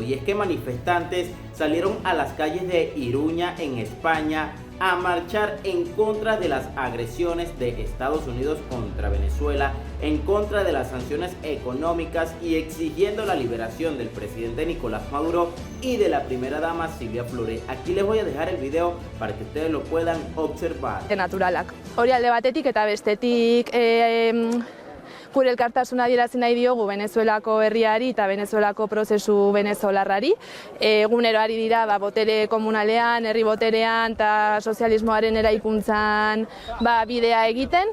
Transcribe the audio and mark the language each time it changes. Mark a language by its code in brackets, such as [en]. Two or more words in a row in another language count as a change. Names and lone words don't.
[es] Y es que manifestantes salieron a las calles de Iruña en España a marchar en contra de las agresiones de Estados Unidos contra Venezuela, en contra de las sanciones económicas y exigiendo la liberación del presidente Nicolás Maduro y de la primera dama Silvia Flores. Aquí les voy a dejar el video para que ustedes lo puedan observar. [eu] Naturalak. Hori alde batetik eta bestetik gure elkartasuna adierazi nahi diogu Venezuelako herriari eta Venezuelako prozesu venezolarrari. Egunero ari dira botere komunalean, herri boterean eta sozialismoaren eraikuntzan bidea egiten.